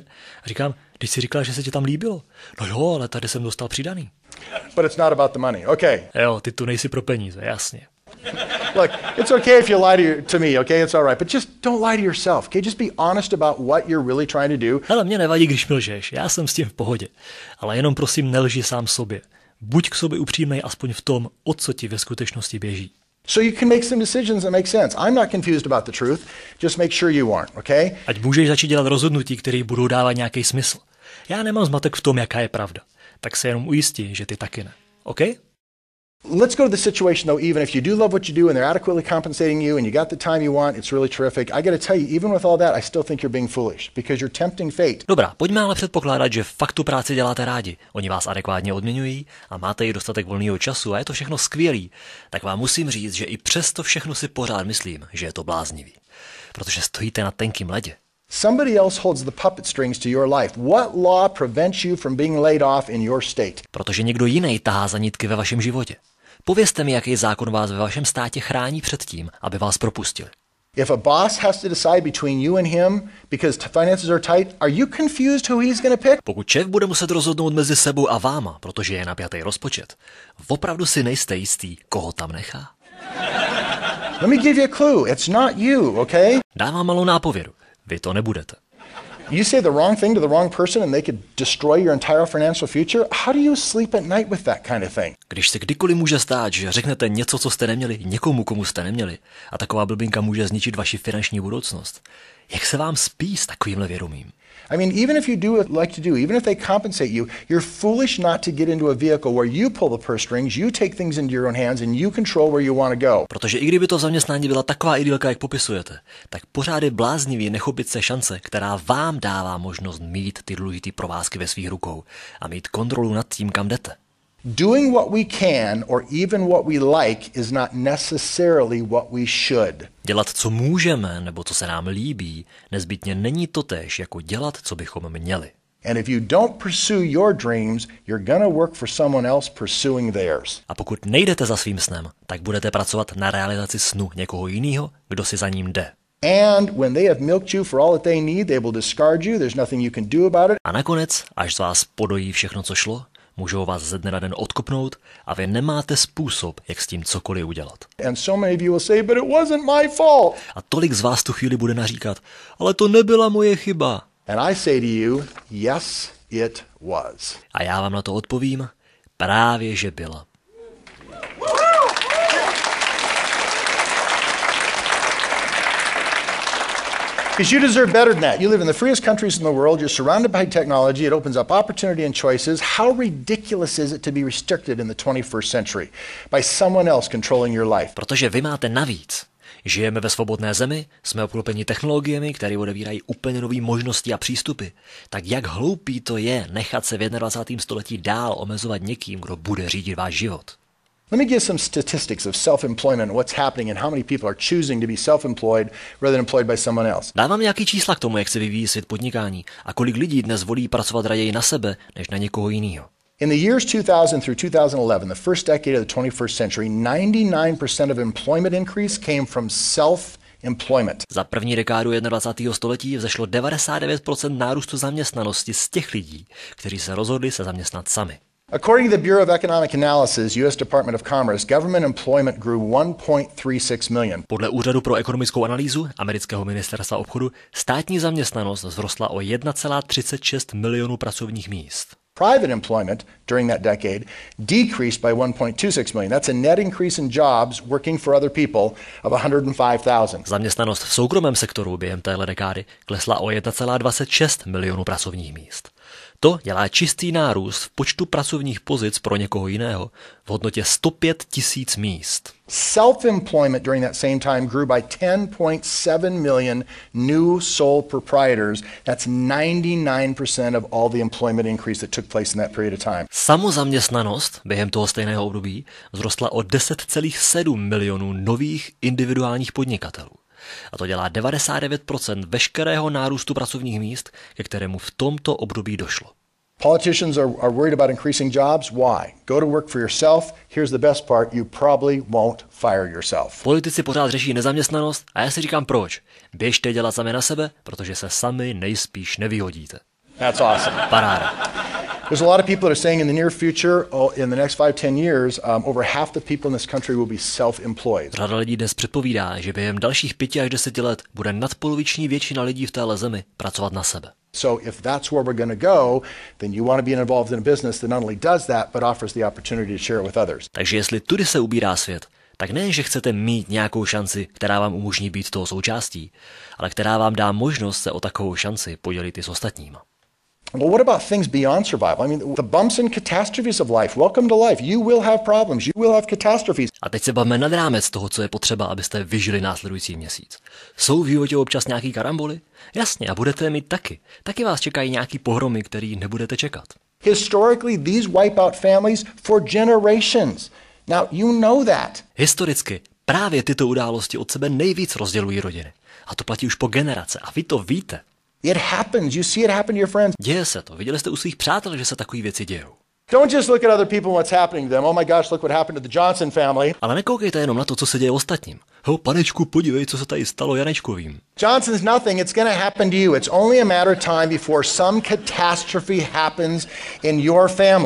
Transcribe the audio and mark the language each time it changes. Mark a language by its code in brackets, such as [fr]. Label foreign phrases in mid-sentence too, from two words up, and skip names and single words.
[cs] A říkám, když jsi říkal, že se ti tam líbilo. No jo, ale tady jsem dostal přidaný. [en] But it's not about the money. Okay. [cs] Jo, ty tu nejsi pro peníze, jasně. [en] Look, it's okay if you lie to me, okay? It's all right. But just don't lie to yourself, okay? Just be honest about what you're really trying to do. [cs] Hele, mě nevadí, když mi lžeš, já jsem s tím v pohodě. Ale jenom prosím, nelži sám sobě. Buď k sobě upřímnej aspoň v tom, o co ti ve skutečnosti běží. [en] So you can make some decisions that make sense. I'm not confused about the truth. Just make sure you aren't, okay? [cs] Ať můžeš začít dělat rozhodnutí, které budou dávat nějaký smysl. Já nemám zmatek v tom, jaká je pravda. Tak se jenom ujistí, že ty taky ne. OK? [en] Let's go to the situation though, even if you do love what you do and they're adequately compensating you and you got the time you want, it's really terrific. I got to tell you, even with all that, I still think you're being foolish because you're tempting fate. [cs] Dobrá, pojďme ale předpokládat, že fakt tu práci děláte rádi. Oni vás adekvátně odměňují a máte i dostatek volného času a je to všechno skvělý. Tak vám musím říct, že i přesto všechno si pořád myslím, že je to bláznivý. Protože stojíte na tenkým ledě. [en] Somebody else holds the puppet strings to your life. What law prevents you from being laid off in your state? [cs] Protože někdo jiný tahá za nitky ve vašem životě. Povězte mi, jaký zákon vás ve vašem státě chrání před tím, aby vás propustili. [en] If a boss has to decide between you and him because finances are tight, are you confused who he's going to pick? [cs] Pokud šéf bude muset rozhodnout mezi sebou a váma, protože je napjatý rozpočet, opravdu si nejste jistý, koho tam nechá. [en] Let me give you a clue. It's not you, okay? [cs] Dávám malou nápovědu. Vy to nebudete. [en] You say the wrong thing to the wrong person and they could destroy your entire financial future. How do you sleep at night with that kind of thing? [cs] Když se kdykoliv může stát, že řeknete něco, co jste neměli, někomu, komu jste neměli, a taková blbinka může zničit vaši finanční budoucnost. Jak se vám spí s takovýmhle vědomím? [en] I mean, even if you do what you like to do, even if they compensate you, you're foolish not to get into a vehicle where you pull the purse strings, you take things into your own hands and you control where you want to go. [cs] Protože i kdyby to zaměstnání byla taková idylka, jak popisujete, tak pořád je bláznivý nechopit se šance, která vám dává možnost mít ty důležitý provázky ve svých rukou a mít kontrolu nad tím, kam jdete. [en] Doing what we can or even what we like is not necessarily what we should. [cs] Dělat, co můžeme, nebo co se nám líbí, nezbytně není totéž, jako dělat, co bychom měli. [en] And if you don't pursue your dreams, you're gonna work for someone else pursuing theirs. [cs] A pokud nejdete za svým snem, tak budete pracovat na realizaci snu někoho jiného, kdo si za ním jde. [en] And when they have milked you for all that they need, they will discard you. There's nothing you can do about it. [cs] A nakonec, až z vás podojí všechno, co šlo, Můžou vás ze dne na den odkopnout a vy nemáte způsob, jak s tím cokoliv udělat. [en] And so many of you will say, but it wasn't my fault. [cs] A tolik z vás tu chvíli bude naříkat, ale to nebyla moje chyba. [en] And I say to you, yes, it was. [cs] A já vám na to odpovím, právě že byla. [en] Because you deserve better than that. You live in the freest countries in the world. You're surrounded by technology. It opens up opportunity and choices. How ridiculous is it to be restricted in the 21st century by someone else controlling your life? [cs] Protože vy máte navíc. Žijeme ve svobodné zemi, jsme obklopeni technologiemi, které odevírají úplně nové možnosti a přístupy. Tak jak hloupý to je nechat se v 21. století dál omezovat někým, kdo bude řídit váš život? [en] Let me give some statistics of self-employment and what's happening and how many people are choosing to be self-employed rather than employed by someone else. [cs] Dávám nějaký čísla k tomu, jak se vyvíjí svět podnikání a kolik lidí dnes volí pracovat raději na sebe, než na někoho jiného. [en] In the years 2000 through 2011, the first decade of the 21st century, 99% of employment increase came from self-employment. [cs] Za první dekádu 21. století vzešlo 99% nárůstu zaměstnanosti z těch lidí, kteří se rozhodli se zaměstnat sami. [en] According to the Bureau of Economic Analysis, U.S. Department of Commerce, government employment grew 1.36 million. [cs] Podle Úřadu pro ekonomickou analýzu amerického ministerstva obchodu státní zaměstnanost vzrostla o 1,36 milionu pracovních míst. [en] Private employment during that decade decreased by 1.26 million. That's a net increase in jobs working for other people of 105,000. [cs] Zaměstnanost v soukromém sektoru během téhle dekády klesla o 1,26 milionu pracovních míst. To dělá čistý nárůst v počtu pracovních pozic pro někoho jiného v hodnotě 105 000 míst. [en] Self-employment during that same time grew by 10.7 million new sole proprietors. That's 99% of all the employment increase that took place in that period of time. [cs] Samozaměstnanost během toho stejného období vzrostla o 10,7 milionů nových individuálních podnikatelů. A to dělá 99% veškerého nárůstu pracovních míst, ke kterému v tomto období došlo. [en] Politicians are worried about increasing jobs. Why? Go to work for yourself. Here's the best part. You probably won't fire yourself. [cs] Politici pořád řeší nezaměstnanost a já si říkám proč. Běžte dělat sami na sebe, protože se sami nejspíš nevyhodíte. [en] That's awesome. [cs] Paráda. [en] There's a lot of people that are saying in the near future, in the next 5-10 years, over half the people in this country will be self-employed. [cs] Řada lidí dnes předpovídá, že během dalších 5 až 10 let bude nadpoloviční většina lidí v téhle zemi pracovat na sebe. [en] So if that's where we're going to go, then you want to be involved in a business that not only does that, but offers the opportunity to share it with others. [cs] Takže jestli tudy se ubírá svět, tak nejen, že chcete mít nějakou šanci, která vám umožní být toho součástí, ale která vám dá možnost se o takovou šanci podělit i s ostatníma. [en] Well, what about things beyond survival? I mean, the bumps and catastrophes of life. Welcome to life. You will have problems. You will have catastrophes. [cs] A teď se bavíme nad rámec toho, co je potřeba, abyste vyžili následující měsíc. Jsou v životě občas nějaký karamboly? Jasně, a budete je mít taky. Taky vás čekají nějaký pohromy, který nebudete čekat. [en] Historically, these wipe out families for generations. Now, you know that. [cs] Historicky právě tyto události od sebe nejvíc rozdělují rodiny. A to platí už po generace. A vy to víte. [en] It happens. You see it happen to your friends. [cs] Děje se to. Viděli jste u svých přátel, že se takové věci dějou. [en] Don't just look at other people and what's happening to them. Oh my gosh, look what happened to the Johnson family. [cs] Ale nekoukejte jenom na to, co se děje ostatním. Panečku, podívej, co se tady stalo Janečkovým. [en] Johnson's nothing. It's going to happen to you. It's only a matter of time before some catastrophe happens in your family.